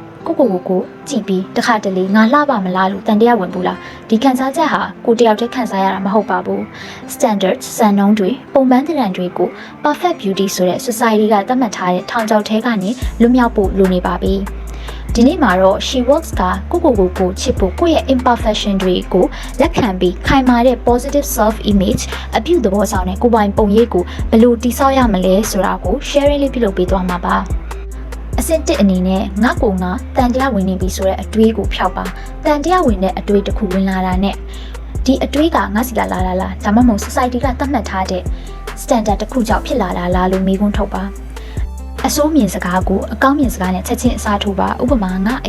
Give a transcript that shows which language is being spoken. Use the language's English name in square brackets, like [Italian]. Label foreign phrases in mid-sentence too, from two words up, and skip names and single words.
[Burmese] ကိုကြည့်ပြီးတခါတလေငါလှပါမလားလို့တန်တရားဝင်ဘူးလားဒီခန်းစားချက်ဟာကိုတယောက်တည်းခန်းစားရတာမဟုတ်ပါဘူး standard စံနှုန်းတွေပုံပန်းသဏ္ဍာန်တွေကို [English] perfect beauty [Burmese] ဆိုတဲ့ society ကသတ်မှတ်ထားတဲ့ထောင်ချောက်ထဲကနေလွတ်မြောက်ဖို့လိုနေပါပြီဒီနေ့မှာတော့ she works ကကိုချစ်ဖို့ကိုယ့်ရဲ့ imperfection တွေကိုလက်ခံပြီးခိုင်မာတဲ့ [English] positive self image [Burmese] အပြုသဘောဆောင်တဲ့ကိုယ်ပိုင်ပုံရိပ်ကိုဘယ်လိုတည်ဆောက်ရမလဲဆိုတာကို sharing လေးပြုလုပ်ပေးသွားမှာပါအစစ်တစ်အနေနဲ့ငါကိုငါတန်တရားဝင်နေပြီဆိုတဲ့အတွေးကိုဖျောက်ပါတန်တရားဝင်တဲ့အတွေးတစ်ခုဝင်လာတာနဲ့ဒီအတွေးကငါစီလာလားဒါမှမဟုတ် society ကသတ်မှတ်ထားတဲ့ standard တစ်ခုကြောင့်ဖြစ်လာတာလားလို့မေးခွန်းထုတ်ပါအစိုးမြင်စကားကိုအကောင်းမြင်စကားနဲ့ချက်ချင်းအစားထိုးပါဥပမာငါအ